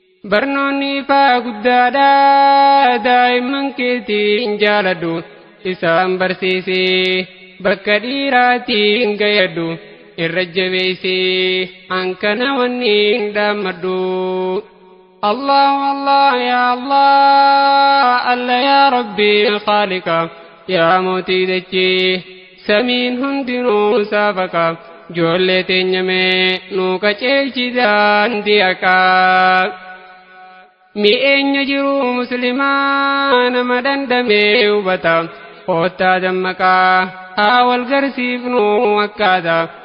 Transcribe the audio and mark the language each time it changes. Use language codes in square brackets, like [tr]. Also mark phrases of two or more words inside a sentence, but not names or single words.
[om] Barnoonni ifaa guddaadha, daa'imman keetiin jaaladhu. Isaan barsiisi, bakka dhiiraatiin gayadhu. Irra jabeessi, hankana wanni hin dhaammadhu. [ar] الله الله يا الله الله يا رب خالق, [om] ya mootii dachii, samiin hundinuu saafaqa. Ijoollee teenya mee nuu qaceelchi daandii haqaa. Mi'eenya jiru muslimaa nama dandamee hubata. Koottaa dammaqaa haa wal garsiifnu akkaata.